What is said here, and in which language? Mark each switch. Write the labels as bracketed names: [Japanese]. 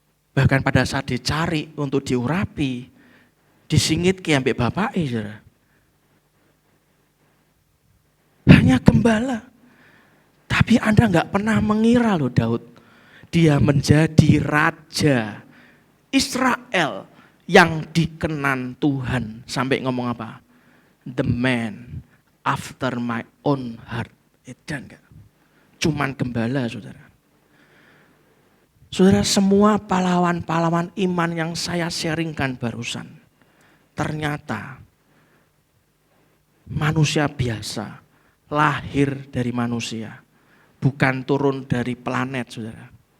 [Indonesian] Bahkan pada saat dicari untuk diurapi, disingit ke [Javanese] ambek bapake, [Indonesian] saudara. Hanya gembala. Tapi Anda enggak pernah mengira loh Daud, dia menjadi raja Israel yang dikenan Tuhan. Sampai ngomong apa? [English] The man after my own heart. [Indonesian] Edan enggak? Cuman gembala, saudara. Saudara, semua pahlawan-pahlawan iman yang saya sharingkan barusan, ternyata manusia biasa, lahir dari manusia, bukan turun dari planet, saudara.